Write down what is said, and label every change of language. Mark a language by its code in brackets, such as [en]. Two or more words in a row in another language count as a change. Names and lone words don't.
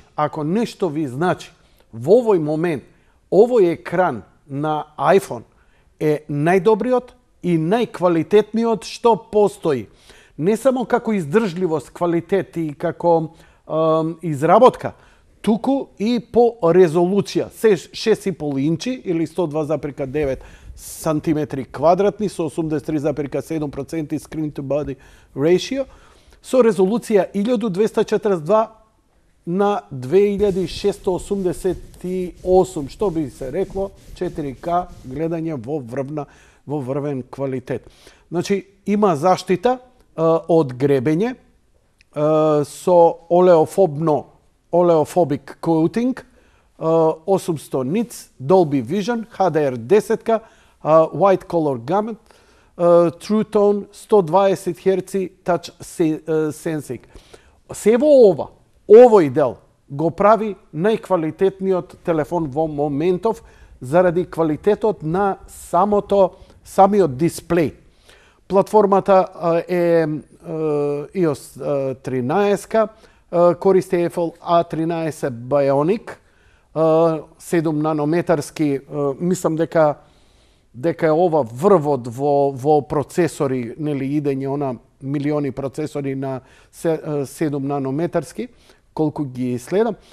[mk] Ако нешто ви значи, во овој момент, овој екран на iPhone е најдобриот и најквалитетниот што постои. Не само како издржливост, квалитет и како изработка, туку и по резолуција. Се 6,5 инчи или 102,9 сантиметри квадратни со 83,7% [en] screen to body ratio [mk] со резолуција 1242 на 2688, што би се рекло 4K гледање во врвен квалитет. Значи има заштита од гребење со [en] oleophobic coating, [mk] 800 nits, Dolby Vision, HDR10, White Color Gamut, True Tone, 120 Hz Touch Sensing. Се во овој дел го прави најквалитетниот телефон во моментов заради квалитетот на самиот дисплеј. Платформата е iOS 13, користи Apple A13 Bionic, 7 нанометарски, мислам дека е ова врвот во процесори, нели идење милиони процесори на 7 нанометарски, колку ги следам.